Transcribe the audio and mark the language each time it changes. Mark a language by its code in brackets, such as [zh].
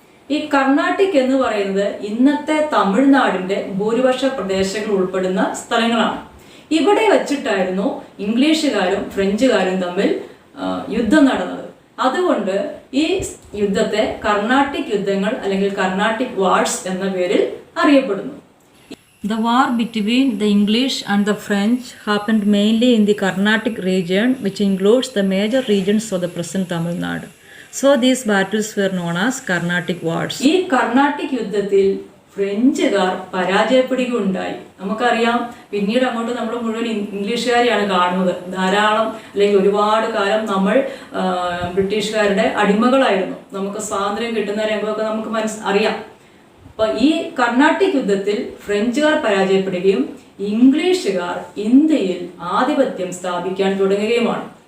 [ml] ഈ കർണാട്ടിക് എന്ന് പറയുന്നത് ഇന്നത്തെ തമിഴ്നാടിന്റെ ഭൂരിപക്ഷ പ്രദേശങ്ങൾ ഉൾപ്പെടുന്ന സ്ഥലങ്ങളാണ്. ഇവിടെ വച്ചിട്ടായിരുന്നു ഇംഗ്ലീഷുകാരും ഫ്രഞ്ചുകാരും തമ്മിൽ യുദ്ധം നടന്നത്. അതുകൊണ്ട് ഈ യുദ്ധത്തെ കർണാട്ടിക് യുദ്ധങ്ങൾ അല്ലെങ്കിൽ കർണാട്ടിക് വാർസ് എന്ന പേരിൽ അറിയപ്പെടുന്നു. [en] The war between the English and the French happened mainly in the Carnatic region, which includes the major regions of the present Tamil Nadu. So these battles were known as Carnatic Wars. [ml] ഈ കർണാട്ടിക് യുദ്ധത്തിൽ ഫ്രഞ്ചുകാർ പരാജയപ്പെടുകയുണ്ടായി. നമുക്കറിയാം, പിന്നീട് അങ്ങോട്ട് നമ്മൾ മുഴുവൻ ഇംഗ്ലീഷുകാരെയാണ് കാണുന്നത്. ധാരാളം അല്ലെങ്കിൽ ഒരുപാട് കാലം നമ്മൾ ബ്രിട്ടീഷുകാരുടെ അടിമകളായിരുന്നു. നമുക്ക് സ്വാതന്ത്ര്യം കിട്ടുന്ന രംഗമൊക്കെ നമുക്ക് അറിയാം. അപ്പോൾ ഈ കർണാട്ടിക് യുദ്ധത്തിൽ ഫ്രഞ്ചുകാർ പരാജയപ്പെടുകയും ഇംഗ്ലീഷുകാർ ഇന്ത്യയിൽ ആധിപത്യം സ്ഥാപിക്കാൻ തുടങ്ങുകയുമാണ്.